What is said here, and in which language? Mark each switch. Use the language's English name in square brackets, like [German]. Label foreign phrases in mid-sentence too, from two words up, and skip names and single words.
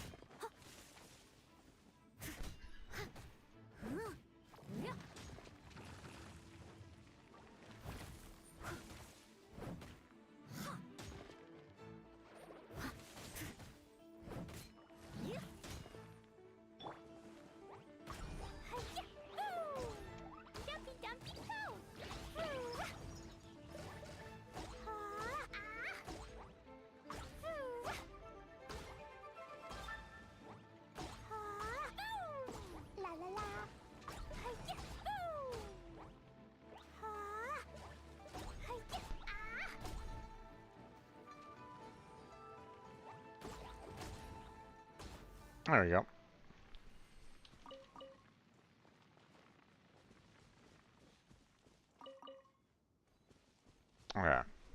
[English] Yeah. Yeah. Hi-ya. Ooh. Dumpy dumpy poo. Ooh. Ha, ah. Ooh. Ha, ooh. La la la. Hi-ya. Ooh. Ha. Hi-ya. Ah. there we go. Okay.